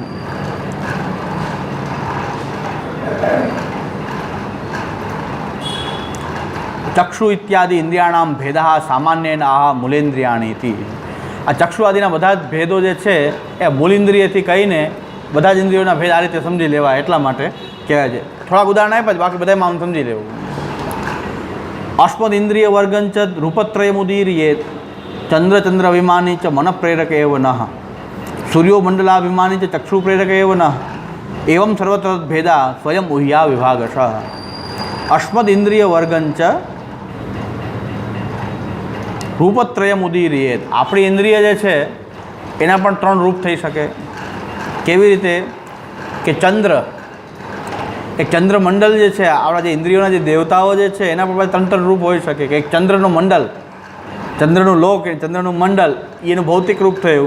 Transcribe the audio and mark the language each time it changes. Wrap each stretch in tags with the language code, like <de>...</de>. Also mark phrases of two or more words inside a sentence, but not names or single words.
<sa>चक्षु इत्यादि इन्द्रियाणाम् भेदा सामान्य आह मूलेन्द्रियाणीति.</sa> <gu>આ ચક્ષુ આદિના બધા જ ભેદો જે છે એ મૂલેન્દ્રિયથી કહીને બધા જ ઇન્દ્રિયોના ભેદ આ રીતે સમજી લેવા, એટલા માટે કહેવાય છે. થોડાક ઉદાહરણ આપ્યા છે, બાકી બધામાં આમ સમજી લેવું.</gu> <sa>अस्मदिंद्रिय वर्गंच रूपत्रयमुदीर्येत चंद्रचंद्राभिमानी च मन प्रेरक एव नः सूर्यो मंडलाभिमानी च चक्षु प्रेरक एव नः एवं सर्वत्र भेदा स्वयं उह्या विभागश। अस्मदिंद्रिय वर्गंच रूपत्रयमुदीर्येत</sa> <gu>આપણી ઇન્દ્રિય જે છે એના પણ ત્રણ રૂપ થઈ શકે। કેવી રીતે કે ચંદ્ર, એક ચંદ્રમંડલ જે છે, આપણા જે ઇન્દ્રિયોના જે દેવતાઓ જે છે એના પર ત્રણ ત્રણ રૂપ હોઈ શકે કે એક ચંદ્રનું મંડળ, ચંદ્રનું લોક, ચંદ્રનું મંડળ એનું ભૌતિક રૂપ થયું।</gu>